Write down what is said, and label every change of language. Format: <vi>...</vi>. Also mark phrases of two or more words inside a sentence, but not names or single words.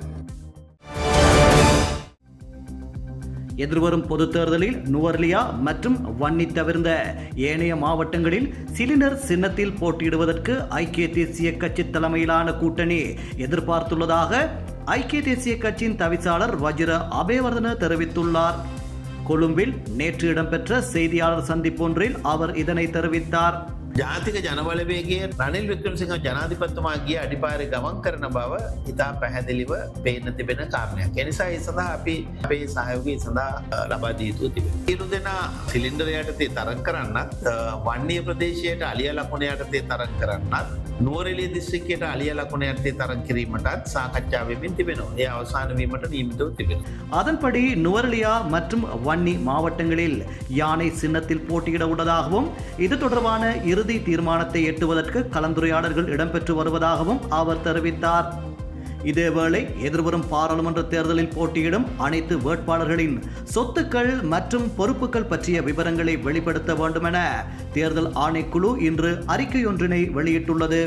<ta>எதிர்வரும் பொதுத் தேர்தலில் நுவர்லியா மற்றும் வன்னி தவிர்ந்த ஏனைய மாவட்டங்களில் சிலிண்டர் சின்னத்தில் போட்டியிடுவதற்கு ஐக்கிய தேசிய கட்சி தலைமையிலான கூட்டணி எதிர்பார்த்துள்ளதாக ஐக்கிய தேசிய கட்சியின் தவிசாளர் வஜிர அபேவர்தன தெரிவித்துள்ளார். கொழும்பில் நேற்று இடம்பெற்ற செய்தியாளர் சந்திப்பொன்றில் அவர் இதனை தெரிவித்தார்.</ta> <si>ජාතික ජනබලවේගයේ රනිල් වික්‍රමසිංහ ජනාධිපතිතුමාගේ අඩිපාරේ ගමන් කරන බව ඉතා පැහැදිලිව පේන්න තිබෙන කාරණයක්. ඒ නිසා ඒ සඳහා අපි අපේ සහයෝගය සඳහා ලබා දී යුතු තිබෙනවා. සියලු දෙනා සිලින්ඩර් යටතේ තරඟ කරන්නත්, වන්නීය ප්‍රදේශයට අලිය ලකුණ යටතේ තරඟ කරන්නත්, නුවරඑළිය දිස්ත්‍රික්කයට අලිය ලකුණ යටතේ තරඟ කිරීමටත් සාකච්ඡා වෙමින් තිබෙනවා. ඒ අවසාන වීමට නියමිතව තිබෙනවා.</si> <ta>அதன்படி நுவரெலியா மற்றும் வன்னி மாவட்டங்களில் யானை சின்னத்தில் போட்டியிட உள்ளதாகவும் இது தொடர்பான இறுதி தீர்மானத்தை எட்டுவதற்கு கலந்துரையாடல்கள் இடம்பெற்று வருவதாகவும் அவர் தெரிவித்தார். இதேவேளை எதிர்வரும் பாராளுமன்ற தேர்தலில் போட்டியிடும் அனைத்து வேட்பாளர்களின் சொத்துக்கள் மற்றும் பொறுப்புகள் பற்றிய விவரங்களை வெளிப்படுத்த வேண்டுமென தேர்தல் ஆணைக்குழு இன்று அறிக்கையொன்றினை வெளியிட்டுள்ளது.</ta>